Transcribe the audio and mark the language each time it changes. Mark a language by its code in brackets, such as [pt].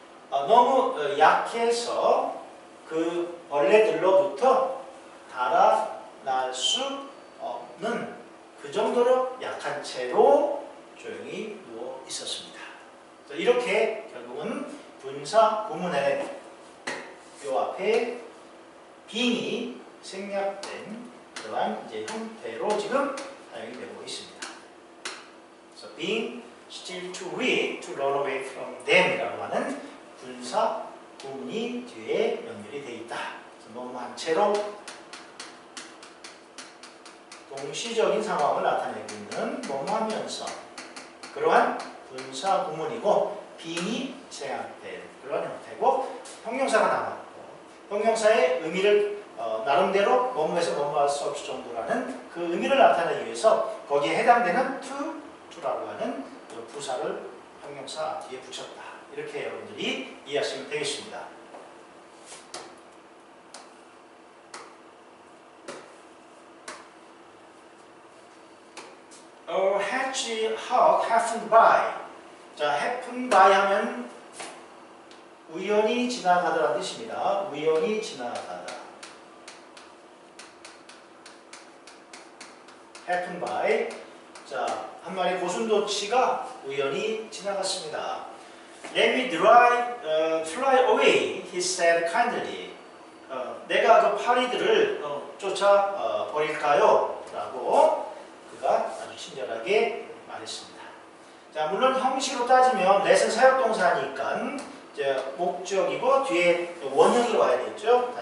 [ko] 너무 약해서 그 벌레들로부터 달아날 수 없는 그 정도로 약한 채로 조용히 누워 있었습니다. 이렇게 결국은 분사 구문의 요 앞에 being이 생략된 그러한 이제 형태로 지금 사용이 되고 있습니다. [en] So being still too weak to run away from them [ko] 이라고 하는 분사 구문이 뒤에 연결이 되어 있다. 뭐뭐한 채로 동시적인 상황을 나타내고 있는 뭐뭐하면서 그러한 분사 구문이고 being이 생략된 그러한 형태고 형용사가 남았고 형용사의 의미를 나름대로 뭐뭐해서 뭐뭐 할 수 없을 정도라는 그 의미를 나타내기 위해서 거기에 해당되는 to라고 하는 부사를 형용사 뒤에 붙였다. 이렇게 여러분들이 이해하시면 되겠습니다. [en] A hedgehog happened by. [ko] 자, happen by 하면 우연히 지나가다라는 뜻입니다. 우연히 지나가다. [en] happen by. [ko] 자, 한 마리 고슴도치가 우연히 지나갔습니다. [en] Let me fly away, he said kindly. [ko] 내가 그 파리들을 쫓아 버릴까요? 라고 그가 아주 친절하게 말했습니다. 자, 물론 형식으로 따지면 let은 사역동사니까 이제 목적이고 뒤에 원형이 와야겠죠.